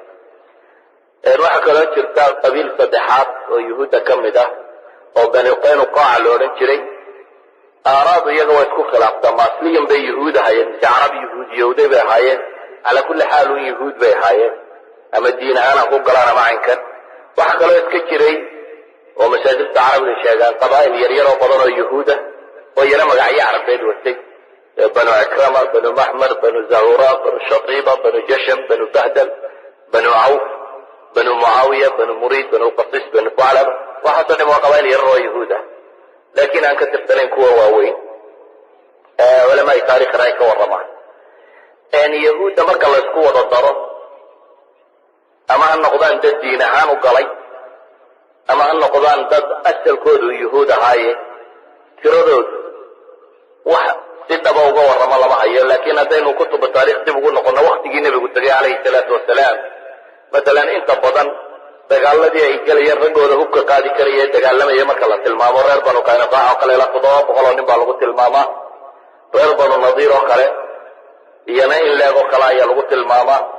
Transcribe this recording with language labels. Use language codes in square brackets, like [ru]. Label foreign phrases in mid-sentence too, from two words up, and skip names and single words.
[so] waxaa kaloo jirta qabiil saddexaad oo yuhuudda ka mid ah oo bani qaynuqaaca la odhan jiray aaraadu iyaga waa isku khilaaftaa maasliyan bay yuhuud ahaayeen mise carab yuhuudiyowday bay ahaayeen [ar] على كل حال [so] un yuhuud bay ahaayeen ama diin ahaan ha ku galaan ama caynkan waxaa kaloo iska jiray oo masaajidta carabida sheegaan qabaa'il yaryar oo badan oo yuhuuda oo iyana magacyo carabeed watay banu cikrama banu maxmar banu zahura banu shatiiba banu jasham banu bahdal banu cawf banu mucaawiya banu muriid banu qasis banu faclaba waxaasoo dhan waa qabaa'il yaryar oo yuhuud ah laakiin aan ka tirsanayn kuwa waaweyn culamaai taarikhna ay ka warramaan yahuudda marka la isku wada daro ama ha noqdaan dad diin ahaan u galay ama ha noqdaan dad asalkoodu yuhuud ahaaye tiradoodu wax si dhaba uga warramo lama hayo laakiin haddaynu kutuba taarikh dib ugu noqono waktigii nebigu tegay [ar] عليه الصلاة والسلام [so] matalan inta badan dagaaladii ay gelayeen raggooda hubka qaadi karaya dagaalamaya marka la tilmaamo reer banu qaynuqaac oo kale ilaa 700 oo nin baa lagu tilmaamaa reer banu nadiir oo kale iyana in leeg oo kale ayaa lagu tilmaamaa